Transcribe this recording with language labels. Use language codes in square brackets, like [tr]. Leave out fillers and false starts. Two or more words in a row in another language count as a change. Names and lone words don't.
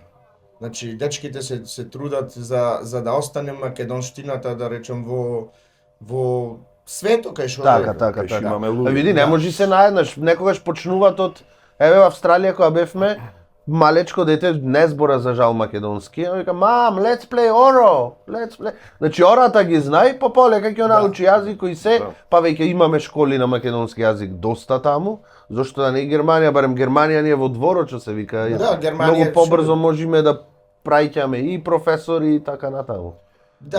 [mk] Значи, дечките се трудат за да остане македонштината, да речем, во свето кај што Така. Кај што имаме луѓе. Види, не може се наеднаш, некогаш почнуваат од еве во Австралија кога бевме, малечко дете не збора за жал македонски, а вика мам, [en] let's play Oro, let's play. [mk] Значи ората ги знае, по полека ќе научи јазик и се, па веќе имаме школи на македонски јазик доста таму, зошто да не и Германија, барем Германија ни е во дворот што се вика. Да, Германија многу е побрзо можеме да праќаме и професори и така натаму. Да,